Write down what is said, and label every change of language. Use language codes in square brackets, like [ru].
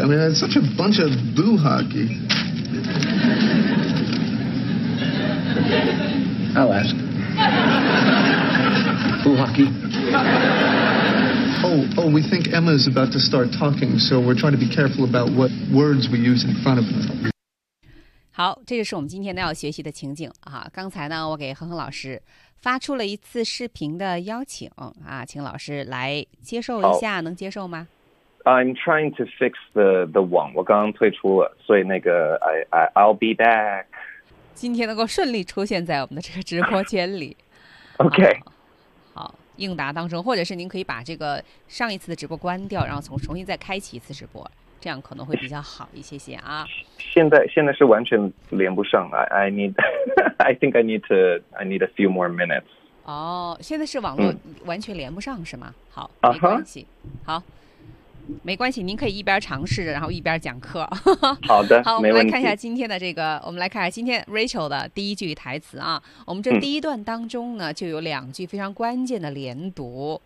[en] I mean, that's such a bunch of boo hockey. I'll ask. Boo hockey? Oh, we think Emma's about to start talking, so we're trying to be careful about what words we use in front of her. [zh] 好，这就是我们今天要学习的情景啊。刚才呢，我给恒恒老师发出了一次视频的邀请啊，请老师来接受一下，能接受吗 [en] ？I'm trying to fix the 网， [zh] 我刚刚退出了，所以那个 [en] I'll be back。 [zh] 今天能够顺利出现在我们的这个直播间里，OK、啊。好，应答当中，或者是您可以把这个上一次的直播关掉，然后重新再开启一次直播。这样可能会比较好一些些啊。现在是完全连不上。 [en] I think I need a few more minutes. [zh] 哦，现在是网络完全连不上是吗？好，没关系。好，没关系，您可以一边尝试然后一边讲课。好的，好，我们来看一下今天的这个，我们来看一下今天 Rachel 的第一句台词啊。我们这第一段当中呢，就有两句非常关键的连读。